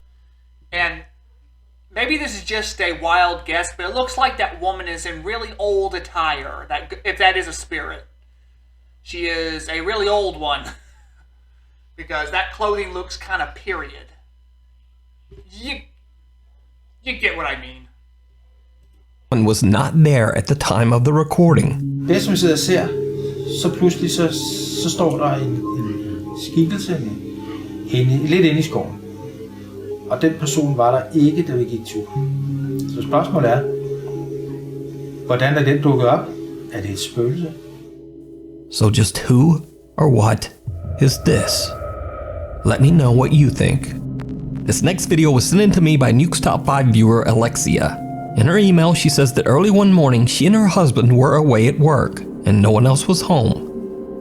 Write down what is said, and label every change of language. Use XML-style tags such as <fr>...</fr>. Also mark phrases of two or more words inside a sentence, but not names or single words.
<en>And maybe this is just a wild guess, but it looks like that woman is in really old attire, if that is a spirit. She is a really old one, because that clothing looks kind of period. You get what I mean. Was not there at the time of the recording.</en> <da>Det som vi sidder og ser, så pludselig så står der en skikkelse lidt inde i skoven. Og den person var der ikke, da vi gik tur. Så spørgsmålet er, hvordan er den dukket op? Er det et spøgelse?</da> <en>So just who or what is this? Let me know what you think. This next video was sent in to me by Nukes Top 5 viewer Alexia. In her email, she says that early one morning, she and her husband were away at work, and no one else was home.</en>